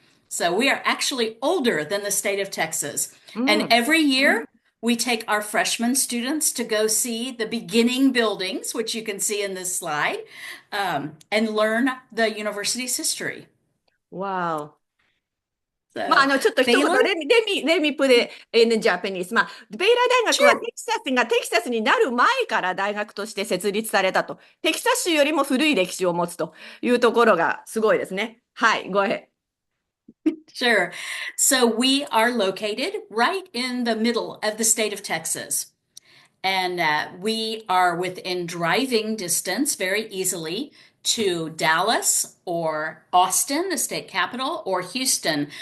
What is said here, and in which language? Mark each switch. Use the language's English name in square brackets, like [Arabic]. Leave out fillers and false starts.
[English] So we are actually older than the state of Texas. And every year, we take our freshman students to go see the beginning buildings, which you can see in this slide, and learn the university's history. Wow. ち So, [Japanese] ょっと一言、 [English] Baylor? let me put it in Japanese. [Japanese] ベイラー大学はテキサスになる前から大学として設立されたと。テキサス州よりも古い歴史を持つというところがすごいですね。はい、 [English] go ahead. Sure. So we are located right in the middle of the state of Texas. And we are within driving distance very easily to Dallas or Austin, the state capital, or Houston.